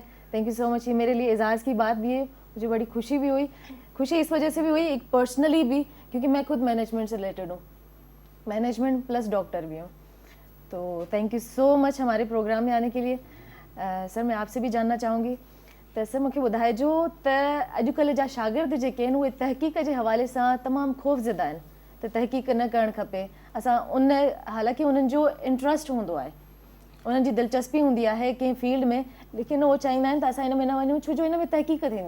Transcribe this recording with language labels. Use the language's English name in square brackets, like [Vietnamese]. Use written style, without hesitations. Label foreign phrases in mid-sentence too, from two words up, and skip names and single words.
[English] Thank you so much. [Urdu] یہ میرے لیے اعزاز کی بات بھی ہے, مجھے بڑی خوشی بھی ہوئی. خوشی اس وجہ سے بھی ہوئی, ایک پرسنلی بھی, کیونکہ میں خود مینجمنٹ سے ریلیٹڈ ہوں, [English] management plus doctor [Urdu] بھی ہوں. تو [English] Thank you so much [Urdu] ہمارے پروگرام میں آنے کے لیے. سر میں آپ سے بھی جاننا چاہوں گی [Sindhi] त सर मूंखे ॿुधाइजो त अॼुकल्ह जा शागिर्द जेके आहिनि उहे तहक़ीक़ जे हवाले सां तमामु ख़ौफ़ज़दा आहिनि त तहक़ीक़ न करणु खपे. असां उन हालांकि उन्हनि जो इंट्रस्ट हूंदो आहे, उन्हनि जी दिलचस्पी हूंदी आहे कंहिं फील्ड में, लेकिन उहो चाहींदा आहिनि त असां हिन में न वञूं छो जो हिन में तहक़ीक़ थींदी.